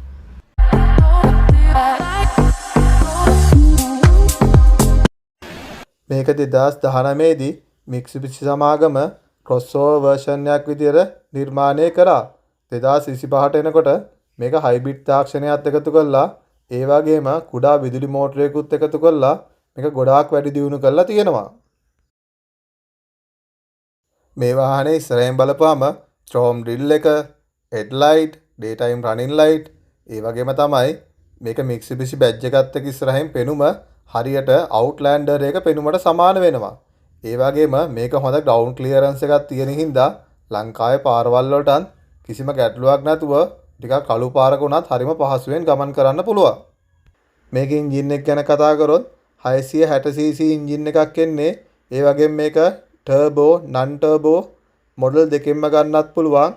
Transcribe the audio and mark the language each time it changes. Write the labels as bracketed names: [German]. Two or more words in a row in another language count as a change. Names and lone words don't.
[Sinhala] මේක 2019 දී Mitsubishi සමාගම [English] crossover version [Sinhala] එකක් විදියට නිර්මාණය කරා. 2025ට එනකොට මේක හයිබ්‍රිඩ් තාක්ෂණයත් එකතු කරලා ඒ වගේම කුඩා විදුලි මෝටරයකුත් එකතු කරලා මේක ගොඩාක් වැඩි දියුණු කරලා තියෙනවා. මේ වාහනේ ඉස්සරහින් බලපුවම [English] chrome grill [Sinhala] එක, [English] headlight, daytime running light, [Sinhala] ඒ වගේම තමයි මේක Mitsubishi badge එකත් එක්ක ඉස්සරහින් පෙනුම හරියට Outlander එක පෙනුමට සමාන වෙනවා. ඒ වගේම මේක හොඳ [English] ground clearance [Sinhala] එකක් තියෙන හින්දා ලංකාවේ පාරවල් වලටත් කිසිම ගැටලුවක් නැතුව ටිකක් කළු පාරක වුණත් හරිම පහසුවෙන් ගමන් කරන්න පුළුවන්. මේකේ එන්ජින් එක ගැන කතා කරොත් 660cc එන්ජින් එකක් එන්නේ. ඒ වගේම මේක [English] turbo, non turbo model [Sinhala] දෙකෙන්ම ගන්නත් පුළුවන්.